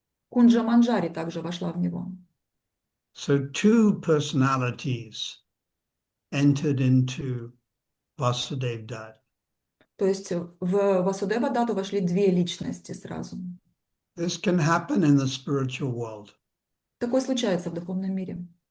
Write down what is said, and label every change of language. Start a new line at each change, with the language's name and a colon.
Russian: Кунджа Манджари также вошла в него.
English: So two personalities entered into Vasudeva Dutt.
Russian: То есть в Васудевадатту вошли две личности сразу.
English: This can happen in the spiritual world.
Russian: Такое случается в духовном мире.